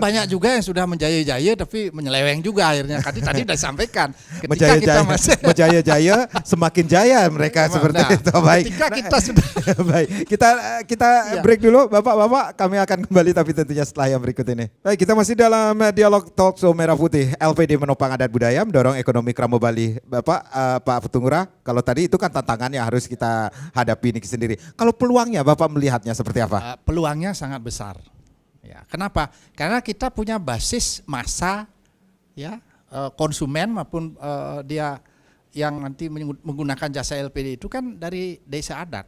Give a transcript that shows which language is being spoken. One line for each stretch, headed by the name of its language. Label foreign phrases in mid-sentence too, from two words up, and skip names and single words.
Indonesian: Kan banyak juga yang sudah menjaya-jaya tapi menyeleweng juga akhirnya. Tadi sudah disampaikan. Ketika Menjaya-jaya, kita masih menjaya-jaya semakin jaya mereka seperti Nah, itu. Baik. ketika kita sudah Baik, kita Ya. break dulu Bapak-bapak, kami akan kembali tapi tentunya setelah yang berikut ini. Baik, kita masih dalam dialog
English: talk show
Indonesian: Merah Putih LPD menopang adat budaya mendorong ekonomi Kramo Bali. Bapak Pak Putungura, kalau tadi itu kan tantangan yang harus kita hadapi ini sendiri. Kalau peluangnya Bapak melihatnya seperti apa? peluangnya sangat besar. Ya, kenapa? Karena kita punya basis massa ya, konsumen maupun dia yang nanti menggunakan jasa LPD itu kan dari desa adat.